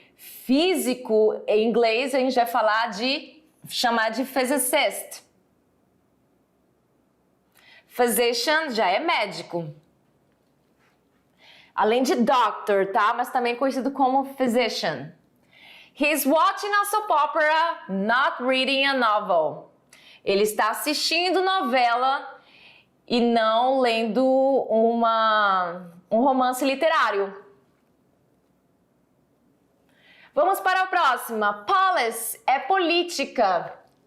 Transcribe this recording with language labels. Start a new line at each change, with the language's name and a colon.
Portuguese: Físico, em inglês, a gente vai chamar de physicist. Physician já é médico. Além de doctor, tá? Mas também conhecido como physician.
English: He's watching a soap opera, not reading a novel.
Portuguese: Ele está assistindo novela e não lendo um romance literário. Vamos para a próxima. Policy é política.